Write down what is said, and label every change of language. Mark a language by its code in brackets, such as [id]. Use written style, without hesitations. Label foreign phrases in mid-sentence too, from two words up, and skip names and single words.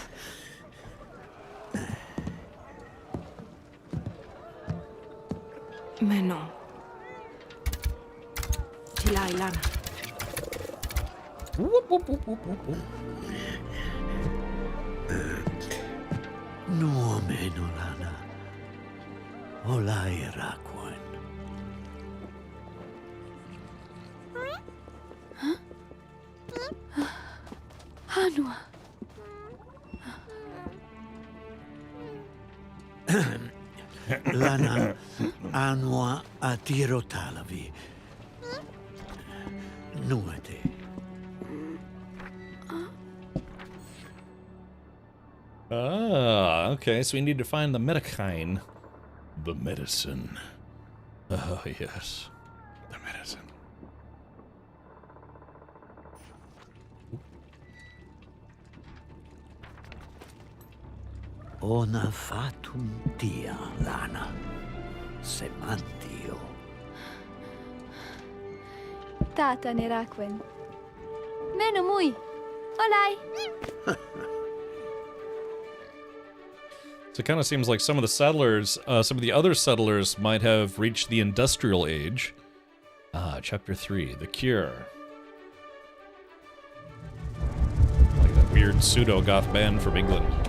[en] Meno. Tilai, Lana. No meno, Lana. Olai rakuen. Anua. Lana anua a tiro talavi. Nuete. Ah, okay, so we need to find the medicine. The medicine. Oh, yes. The medicine. Ona fatum tia, Lana. Semantio. Tata nerakwen. Meno mui. Olai. So it kind of seems like some of the settlers, some of the other settlers might have reached the industrial age. Ah, chapter 3, The Cure. weird pseudo-goth band from England.